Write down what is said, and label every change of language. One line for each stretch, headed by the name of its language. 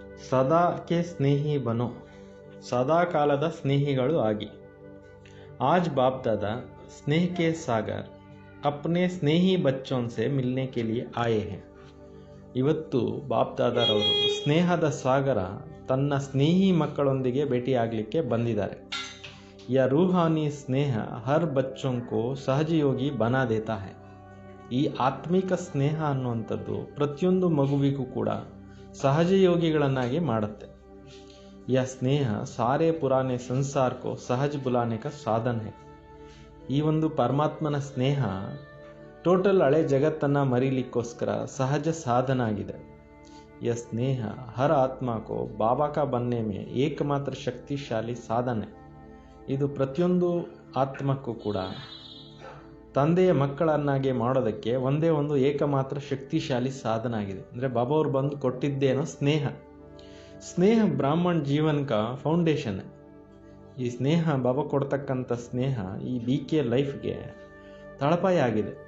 Kannada: ಸದಾಕ್ಕೆ ಸ್ನೇಹಿ
Hindi: ಬನೋ,
Kannada: ಸದಾ ಕಾಲದ ಸ್ನೇಹಿಗಳು ಆಗಿ.
Hindi: आज बाप दादा स्नेह के सागर अपने स्नेही बच्चों से मिलने के लिए आए हैं.
Kannada: ಇವತ್ತು ಬಾಪ್ ದಾದಾರವರು ಸ್ನೇಹದ ಸಾಗರ ತನ್ನ ಸ್ನೇಹಿ ಮಕ್ಕಳೊಂದಿಗೆ ಭೇಟಿಯಾಗಲಿಕ್ಕೆ ಬಂದಿದ್ದಾರೆ.
Hindi: यह रूहानी स्नेह हर बच्चों को सहजयोगी बना देता है.
Kannada: ಈ ಆತ್ಮಿಕ ಸ್ನೇಹ ಅನ್ನುವಂಥದ್ದು ಪ್ರತಿಯೊಂದು ಮಗುವಿಗೂ ಕೂಡ ಸಹಜಯೋಗಿಗಳನ್ನಾಗಿ ಮಾಡುತ್ತೆ.
Hindi: यह स्नेह सारे पुराने संसार को सहज बुलाने का साधन है.
Kannada: ಈ ಒಂದು ಪರಮಾತ್ಮನ ಸ್ನೇಹ ಟೋಟಲ್ ಹಳೆ ಜಗತ್ತನ್ನು ಮರೀಲಿಕ್ಕೋಸ್ಕರ ಸಹಜ ಸಾಧನ ಆಗಿದೆ.
Hindi: यह स्नेह हर आत्मा को बाबा का बनने में एकमात्र शक्तिशाली साधन है.
Kannada: ಇದು ಪ್ರತಿಯೊಂದು ಆತ್ಮಕ್ಕೂ ಕೂಡ ತಂದೆಯ ಮಕ್ಕಳನ್ನಾಗಿ ಮಾಡೋದಕ್ಕೆ ಒಂದೇ ಒಂದು ಏಕಮಾತ್ರ ಶಕ್ತಿಶಾಲಿ ಸಾಧನ ಆಗಿದೆ. ಅಂದರೆ ಬಾಬಾ ಅವ್ರು ಬಂದು ಕೊಟ್ಟಿದ್ದೇನೋ ಸ್ನೇಹ.
Hindi: ಸ್ನೇಹ ಬ್ರಾಹ್ಮಣ ಜೀವನ ಕಾ ಫೌಂಡೇಶನ್.
Kannada: ಈ ಸ್ನೇಹ ಬಾಬಾ ಕೊಡ್ತಕ್ಕಂಥ ಸ್ನೇಹ ಈ BK ಲೈಫ್ಗೆ ತಳಪಾಯ ಆಗಿದೆ.